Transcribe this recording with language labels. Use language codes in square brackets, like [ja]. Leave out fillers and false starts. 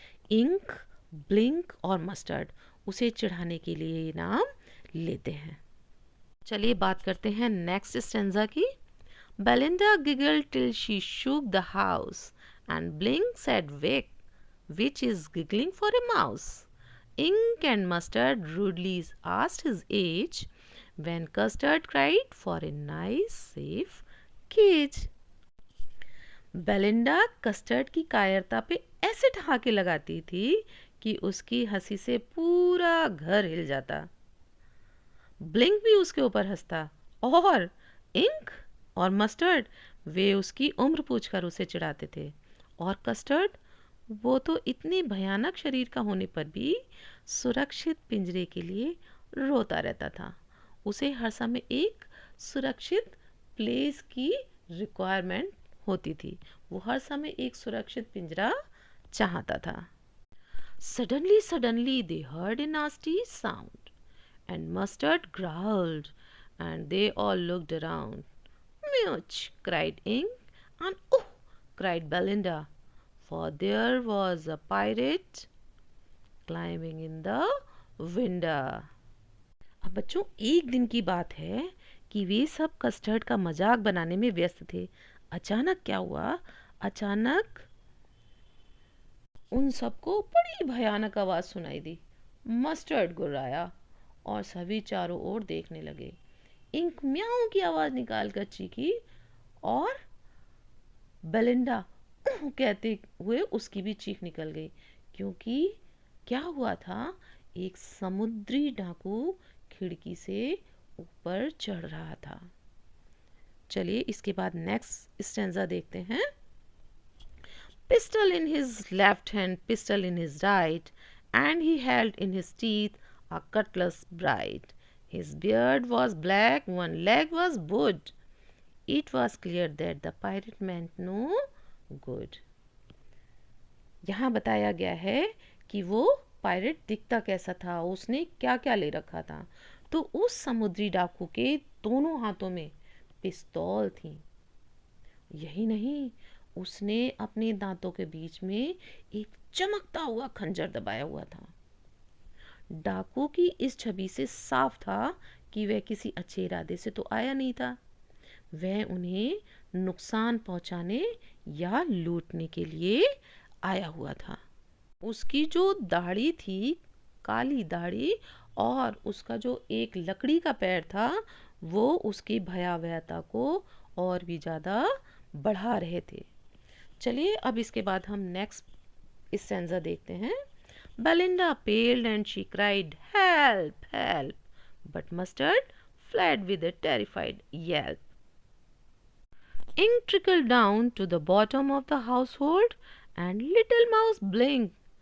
[hi] Ink, blink और mustard उसे चिढ़ाने के लिए ये नाम लेते हैं। चलिए बात करते हैं नेक्स्ट स्टेंजा की। [en] Belinda giggled till she shook the house and Blink said week which is giggling for a mouse. Ink and Mustard rudely asked his age when Custard cried for a nice safe cage. [hi] Belinda custard की कायरता पे ऐसे ठहाके लगाती थी कि उसकी हंसी से पूरा घर हिल जाता। ब्लिंक भी उसके ऊपर हंसता और इंक और मस्टर्ड वे उसकी उम्र पूछकर उसे चिढ़ाते थे। और कस्टर्ड, वो तो इतने भयानक शरीर का होने पर भी सुरक्षित पिंजरे के लिए रोता रहता था। उसे हर समय एक सुरक्षित प्लेस की रिक्वायरमेंट होती थी, वो हर समय एक सुरक्षित पिंजरा चाहता था। [en] Suddenly they heard a nasty sound and Mustard growled and they all looked around. Much, cried Ink, and oh, cried Belinda, for there was a pirate climbing in the window. [hi] अब बच्चों, एक दिन की बात है कि वे सब कस्टर्ड का मजाक बनाने में व्यस्त थे। अचानक क्या हुआ? अचानक उन सबको बड़ी भयानक आवाज सुनाई दी। मस्टर्ड गुर्राया और सभी चारों ओर देखने लगे। इंक म्याऊं की आवाज निकालकर चीखी और बेलिंडा कहते हुए उसकी भी चीख निकल गई, क्योंकि क्या हुआ था, एक समुद्री डाकू खिड़की से ऊपर चढ़ रहा था। चलिए इसके बाद नेक्स्ट स्टैंजा देखते हैं। [en] Pistol in his left hand, pistol in his right, and he held in his teeth a cutlass bright. His beard was black, one leg was wood. It was clear that the pirate meant no good. [hi] यहाँ बताया गया है कि वो pirate दिखता कैसा था, उसने क्या क्या ले रखा था। तो उस समुद्री डाकू के दोनों हाथों में पिस्तौल थी। यही नहीं, उसने अपने दांतों के बीच में एक चमकता हुआ खंजर दबाया हुआ था। डाकू की इस छवि से साफ था कि वह किसी अच्छे इरादे से तो आया नहीं था, वह उन्हें नुकसान पहुंचाने या लूटने के लिए आया हुआ था। उसकी जो दाढ़ी थी, काली दाढ़ी, और उसका जो एक लकड़ी का पैर था, वो उसकी भयावहता को और भी ज़्यादा बढ़ा रहे थे। चलिए अब इसके बाद हम नेक्स्ट स्टैंजा देखते हैं। [en] Belinda paled and she cried, "Help! Help!" But Mustard fled with a terrified yelp. Ink trickled down to the bottom of the household, and Little Mouse blinked.